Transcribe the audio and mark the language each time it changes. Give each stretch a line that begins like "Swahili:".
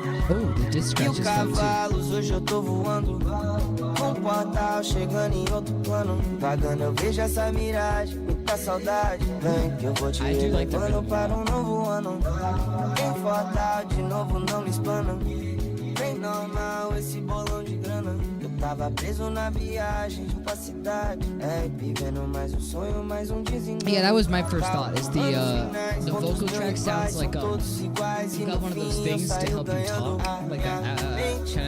English: Oh, the disc scratch is fun too.
Portuguese: Hoje eu tô voando, um portal chegando em outro plano. Vagando eu vejo essa miragem, muita saudade. Vem que eu vou te levando para um novo ano. Em portal de novo não me espana. Bem normal esse bolão de grana. Eu tava preso na viagem pra cidade. É, vivendo mais um sonho, mais um desengano.
English: Yeah, that was my first thought. Is the vocal track sounds like you got one of those things to help you talk, like that kind of thing.